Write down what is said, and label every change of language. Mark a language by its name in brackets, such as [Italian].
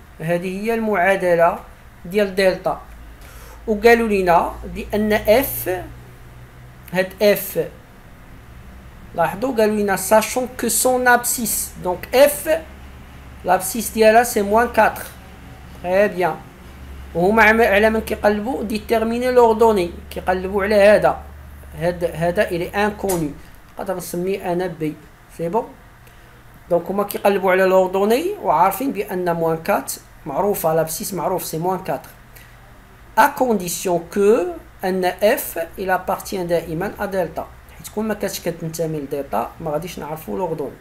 [Arabic] هذه هي المعادلة ديال دلتا. وقالوا لنا بأن f هاد f لاحظوا قالوا لنا [French] sachant que son abscisse, [Arabic] donc f l'abscisse ديالها [French] c'est moins 4. Très bien. [Arabic] وهما على من كيقلبوا [French] déterminer l'ordonnée [Arabic] كيقلبوا على هذا [French] il est inconnu [Arabic] نقدر نسميه انا b. [French] c'est bon. donc [Arabic] هما كيقلبوا على [French] l'ordonnée [Arabic] وعارفين بان [French] moins 4 معروفه l'abscisse معروف c'est moins 4 à condition que ان f il appartient دائما à delta. [Arabic] حيت كون ما كانتش كتنتمي لدلتا ما غاديش نعرفوا [French] l'ordonnée.